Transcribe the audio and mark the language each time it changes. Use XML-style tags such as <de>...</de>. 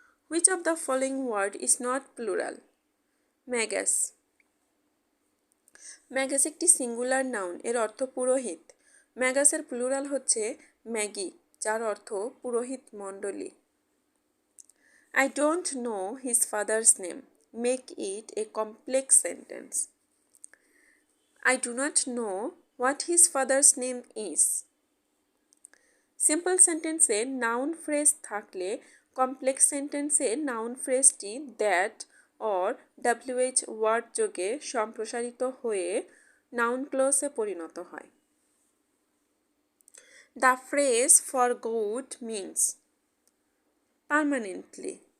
<en>Which of the following word is not plural? Magus.</en> <bn>Magus একটি singular noun, এর অর্থ পুরোহিত। ম্যাগাসের প্লুরাল হচ্ছে ম্যাগি, যার অর্থ পুরোহিত মণ্ডলী।</bn> <en>I don't know his father's name. Make it a complex sentence. I do not know what his father's name is.</en> <bn>Simple সেন্টেন্সে নাউন ফ্রেজ থাকলে কমপ্লেক্স সেন্টেন্সে noun ফ্রেজটি that or WH word যোগে সম্প্রসারিত হয়ে নাউন ক্লজে পরিণত হয়।</bn> <en>The phrase for good means permanently.</en>